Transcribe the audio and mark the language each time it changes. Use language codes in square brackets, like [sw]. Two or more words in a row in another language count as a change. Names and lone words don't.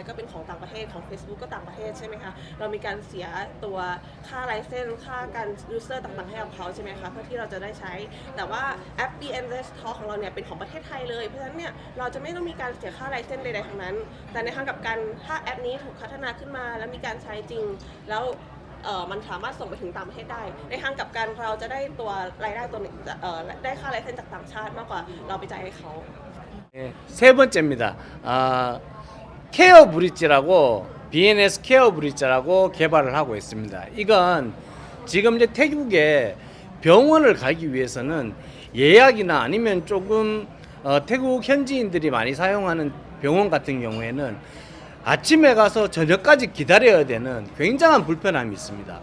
[th] ก็เป็นของต่างประเทศของ Facebook ก็ต่างประเทศใช่ไหมคะเรามีการเสียตัวค่าไลเซนส์ค่าการ user ต่างๆให้กับเขาใช่ไหมคะเพื่อที่เราจะได้ใช้แต่ว่าแอป BNS Talk ของเราเนี่ยเป็นของประเทศไทยเลยเพราะฉะนั้นเนี่ยเราจะไม่ต้องมีการเสียค่าไลเซนส์ใดๆทั้งนั้นแต่ในทางกลับกันถ้าแอปนี้ถูกพัฒนาขึ้นมาแล้วมีการใช้จริงแล้วมันสามารถส่งไปถึงต่างประเทศได้ในทางกลับกันเราจะได้ตัวรายได้ตัวนี้ได้ค่าไลเซนส์จากต่างชาติมากกว่าเราไปจ่ายให้เขา [ko] 세 번째입니다. 케어 브릿지라고 BNS 케어 브릿지라고 개발을 하고 있습니다. 이건 지금 이제 태국에 병원을 가기 위해서는 예약이나 아니면 조금 태국 현지인들이 많이 사용하는 병원 같은 경우에는 아침에 가서 저녁까지 기다려야 되는 굉장한 불편함이 있습니다.